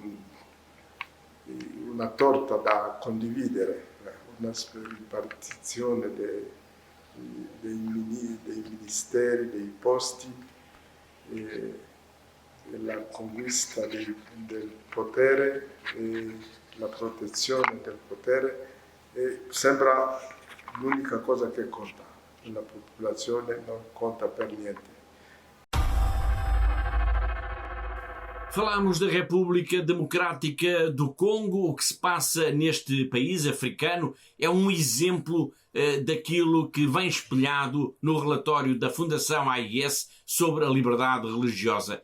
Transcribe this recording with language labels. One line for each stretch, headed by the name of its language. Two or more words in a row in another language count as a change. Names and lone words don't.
Italian: una torta da condividere, una ripartizione dei ministeri, dei posti, la conquista del potere e la protezione del potere sembra l'unica cosa che conta. La popolazione non conta per niente.
Portuguese: Falámos da República Democrática do Congo. O que se passa neste país africano é um exemplo daquilo que vem espelhado no relatório da Fundação AIS sobre a liberdade religiosa.